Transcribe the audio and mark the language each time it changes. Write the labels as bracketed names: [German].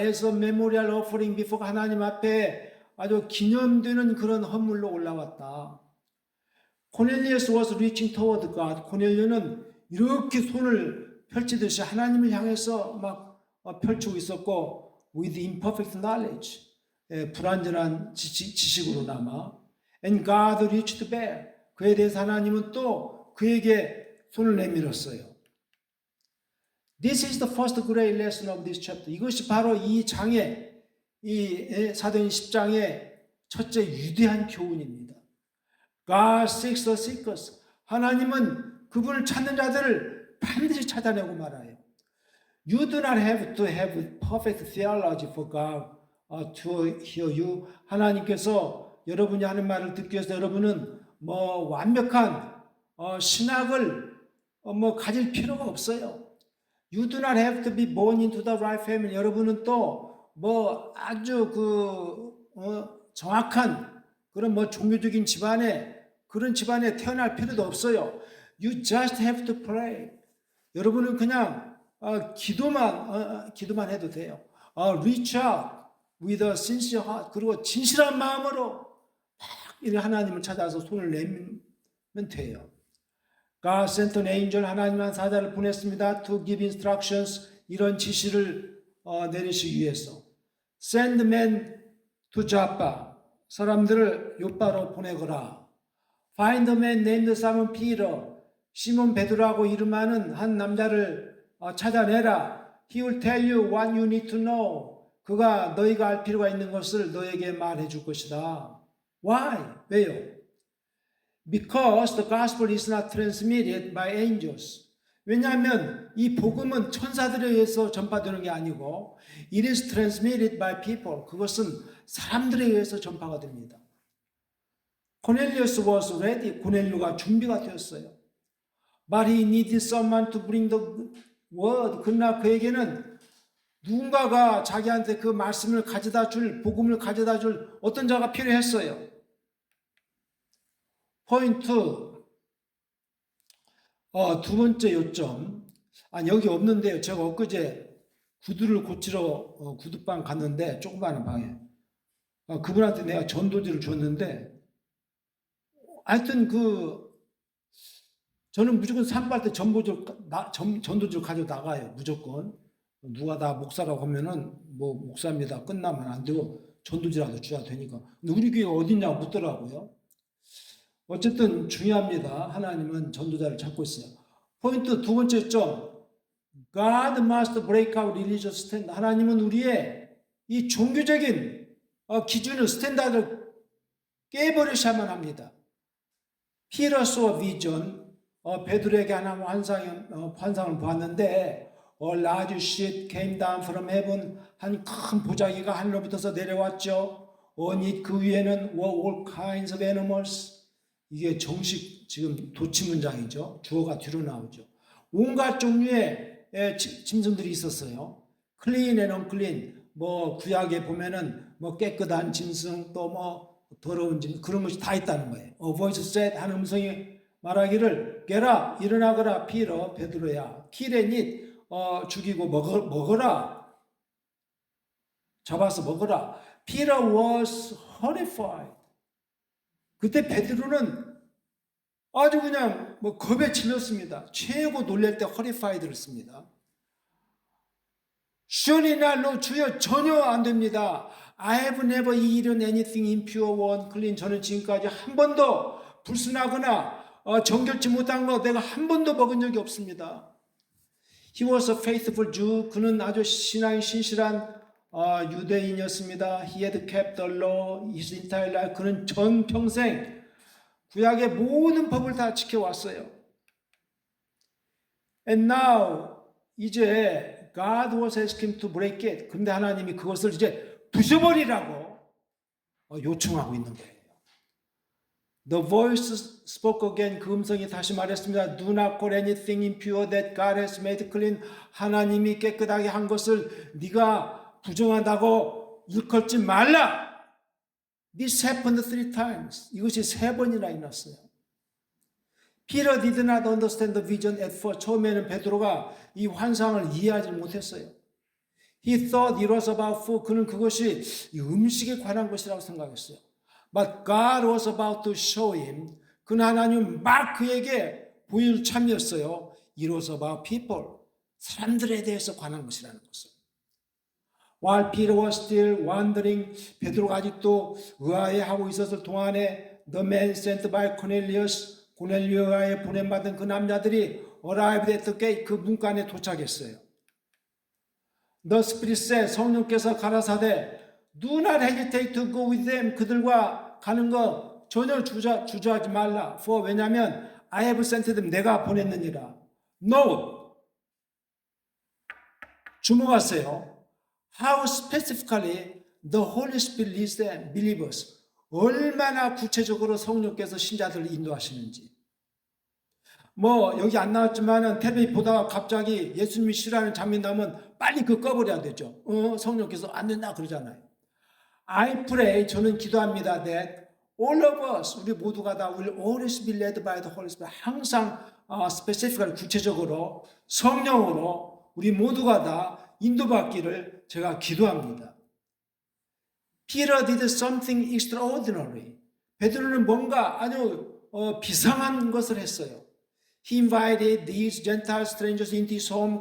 [English] as a memorial offering before, [Korean] 하나님 앞에 아주 기념되는 그런 헌물로 올라왔다. [English] Cornelius was reaching toward God. [Korean] 코넬료는 이렇게 손을 펼치듯이 하나님을 향해서 막 펼치고 있었고, [English] with imperfect knowledge, [Korean] 불완전한 지식으로나마. [English] And God reached back. [Korean] 그에 대해서 하나님은 또 그에게 손을 내밀었어요. [English] This is the first great lesson of this chapter. [Korean] 이것이 바로 이 장의, 이 사도행 10장의 첫째 위대한 교훈입니다. [English] God seeks the seekers. [Korean] 하나님은 그분을 찾는 자들을 반드시 찾아내고 말아요. [English] You do not have to have perfect theology for God to hear you. [Korean] 하나님께서 여러분이 하는 말을 듣기 위해서 여러분은 완벽한 신학을 가질 필요가 없어요. [English] You do not have to be born into the right family. [Korean] 여러분은 또 아주 정확한 그런 종교적인 그런 집안에 태어날 필요도 없어요. [English] You just have to pray. [Korean] 여러분은 그냥 기도만 해도 돼요. [English] Reach out with a sincere heart. [Korean] 그리고 진실한 마음으로 막 하나님을 찾아서 손을 내밀면 돼요. [English] God sent an angel, [Korean] 하나님은 사자를 보냈습니다. [English] To give instructions, [Korean] 이런 지시를 내리시기 위해서. [English] Send men to Joppa, [Korean] 사람들을 요빠로 보내거라. [English] Find a man named Simon Peter, [Korean] 시몬 베드로라고 이름하는 한 남자를 찾아내라. [English] He will tell you what you need to know. [Korean] 그가 너희가 알 필요가 있는 것을 너에게 말해 줄 것이다. [English] Why? [Korean] 왜요? [English] Because the gospel is not transmitted by angels. [Korean] 왜냐하면 이 복음은 천사들에 의해서 전파되는 게 아니고 [English] it is transmitted by people. [Korean] 그것은 사람들에 의해서 전파가 됩니다. [English] Cornelius was ready. [Korean] 고넬료가 준비가 되었어요. [English] But he needed someone to bring the word. [Korean] 그러나 그에게는 누군가가 자기한테 그 말씀을 가져다 줄, 복음을 가져다 줄 어떤 자가 필요했어요. 포인트, 두 번째 요점. 여기 없는데요. 제가 엊그제 구두를 고치러 구두방 갔는데, 조그마한 방에. 그분한테 내가 전도지를 줬는데, 하여튼 저는 무조건 산발 때 전도지를 가지고 나가요. 무조건. 누가 다 목사라고 하면은, 목사입니다. 끝나면 안 되고, 전도지라도 줘야 되니까. 근데 우리 교회가 어딨냐고 묻더라고요. 어쨌든 중요합니다. 하나님은 전도자를 찾고 있어요. 포인트 두 번째 점. [English] God must break our religious standard. [Korean] 하나님은 우리의 이 종교적인 기준을, 스탠다드를 깨버리셔야만 합니다. [English] Peter saw a vision. [Korean] 베드로에게 하나님 환상을 보았는데 [English] A large ship came down from heaven. [Korean] 한 큰 보자기가 하늘로부터 내려왔죠. [English] On it, [Korean] 그 위에는 [English] were all kinds of animals. [Korean] 이게 정식 지금 도치 문장이죠. 주어가 뒤로 나오죠. 온갖 종류의 짐승들이 있었어요. [English] clean and unclean. [Korean] 구약에 보면은 깨끗한 짐승 또 더러운 짐승 그런 것이 다 있다는 거예요. [English] A voice said, [Korean] 한 음성이 말하기를 [English] get up, [Korean] 일어나거라 피터 베드로야. [English] kill and eat, [Korean] 죽이고 먹어라. 잡아서 먹어라. [English] Peter was horrified. [Korean] 그때 베드로는 아주 그냥 겁에 질렸습니다. 최고 놀랄 때 horrified를 씁니다. [English] Surely not, no, [Korean] 주여 전혀 안 됩니다. [English] I have never eaten anything impure or unclean. [Korean] 저는 지금까지 한 번도 불순하거나 정결치 못한 거 내가 한 번도 먹은 적이 없습니다. [English] He was a faithful Jew. [Korean] 그는 아주 신앙이 신실한 유대인이었습니다. [English] He had kept the law his entire life. [Korean] 그는 전평생 구약의 모든 법을 다 지켜왔어요. [English] And now 이제 God was asking him to break it. [Korean] 근데 하나님이 그것을 이제 부셔버리라고 요청하고 있는 거예요. [English] The voice spoke again. [Korean] 그 음성이 다시 말했습니다. [English] Do not call anything impure that God has made clean. [Korean] 하나님이 깨끗하게 한 것을 네가 부정하다고 일컫지 말라. [English] This happened 3 times. [Korean] 이것이 3번이나 일어났어요. [English] Peter did not understand the vision at first. [Korean] 처음에는 베드로가 이 환상을 이해하지 못했어요. [English] He thought it was about food. [Korean] 그는 그것이 음식에 관한 것이라고 생각했어요. [English] But God was about to show him. [Korean] 그는 하나님 막 그에게 보일 참이었어요. [English] It was about people. [Korean] 사람들에 대해서 관한 것이라는 것을. [English] While Peter was still wondering, [Korean] 베드로가 아직도 의아해하고 있었을 동안에 [English] the man sent by Cornelius, [Korean] 고넬료에 보냄받은 그 남자들이 [English] arrived at the gate, [Korean] 그 문간에 도착했어요. [English] The Spirit said, [Korean] 성령께서 가라사대 [English] do not hesitate to go with them. [Korean] 그들과 가는 거 전혀 주저하지 말라. [English] For [Korean] 왜냐하면 [English] I have sent them. [Korean] 내가 보냈느니라. [English] No. [Korean] 주목하세요. [English] How specifically the Holy Spirit leads them, believers. [Korean] 얼마나 구체적으로 성령께서 신자들을 인도하시는지. 뭐 여기 안 나왔지만은 텔레비 보다가 갑자기 예수님이 싫어하는 장면 나오면 빨리 그거 꺼버려야 되죠. 성령께서 안 된다 그러잖아요. [English] I pray, [Korean] 저는 기도합니다. [English] That all of us, [Korean] 우리 모두가 다 [English] will always be led by the Holy Spirit. [Korean] 항상 specifically 구체적으로 성령으로 우리 모두가 다 인도받기를 제가 기도합니다. [English] Peter did something extraordinary. [Korean] 베드로는 뭔가 아주 비상한 것을 했어요. [English] He invited these Gentile strangers into his home.